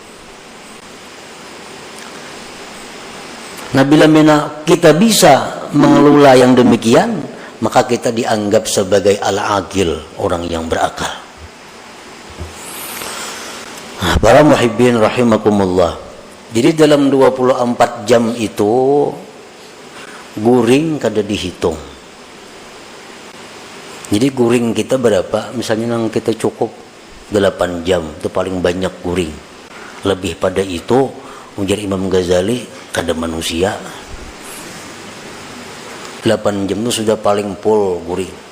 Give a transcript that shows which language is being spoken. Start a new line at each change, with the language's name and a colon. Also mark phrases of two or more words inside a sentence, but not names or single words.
Indonesian: Nah, bila kita bisa mengelola yang demikian, maka kita dianggap sebagai al-aqil, orang yang berakal. Nah, para
Arabic: محبين رحمكم الله.
Banjar: Jadi dalam 24 jam itu guring kada dihitung. Jadi guring kita berapa? Misalnya yang kita cukup 8 jam, itu paling banyak guring. Lebih pada itu, ujar Imam Ghazali, kada manusia 8 jam itu sudah paling full guring.